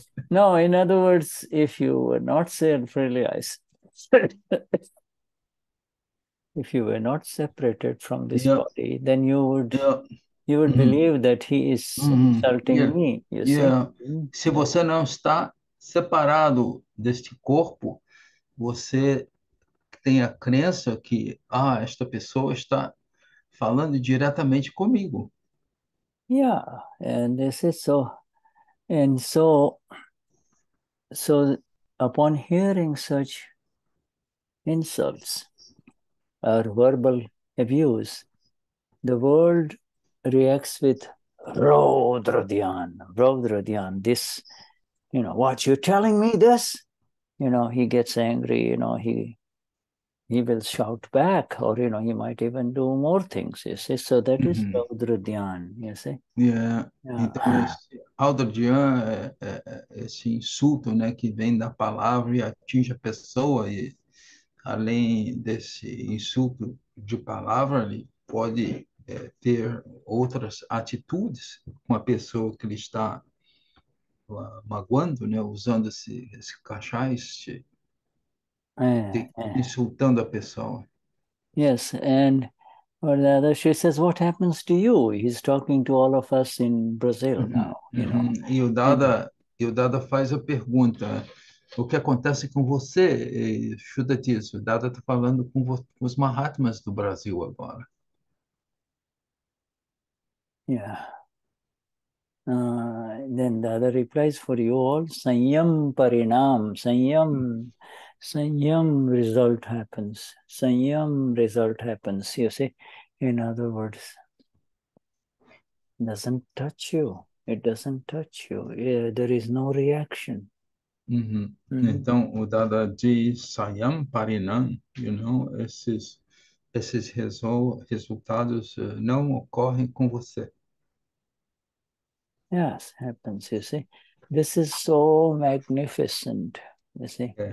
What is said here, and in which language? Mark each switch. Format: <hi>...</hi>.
<en>No, in other words, if you were not self-realized, if you were not separated from this body, then you would believe that he is insulting me, you see.</en> <pt>Se você não está separado deste corpo, você tem a crença que esta pessoa está falando diretamente comigo.</pt> <en>Yeah, and this is so. And so upon hearing such insults or verbal abuse, the world reacts with Raudradhyan, this, what, you're telling me this? He gets angry, he will shout back, or, he might even do more things, you see. So that is Raudradhyan, you see.</en> <pt>Então, esse Aldradyan esse insulto, né, que vem da palavra e atinge a pessoa, e além desse insulto de palavra, ele pode ter outras atitudes com a pessoa que ele está magoando, né, usando esse cachais, insultando a pessoa.</pt> <en>Yes, and or the other, she says, what happens to you? He's talking to all of us in Brazil now,</en> <pt>E o Dada faz a pergunta, o que acontece com você? Shuddha diz, o Dada está falando com os Mahatmas do Brasil agora.</pt> <en>Yeah. Then the other replies for you all, Saiyam Parinam, Saiyam result happens. Saiyam result happens. You see, in other words, doesn't touch you. It doesn't touch you. There is no reaction.</en> <pt>Então, o Dada diz, Saiyam Parinam, esses resultados não ocorrem com você.</pt> <en>Yes, happens, you see. This is so magnificent, you see.</en>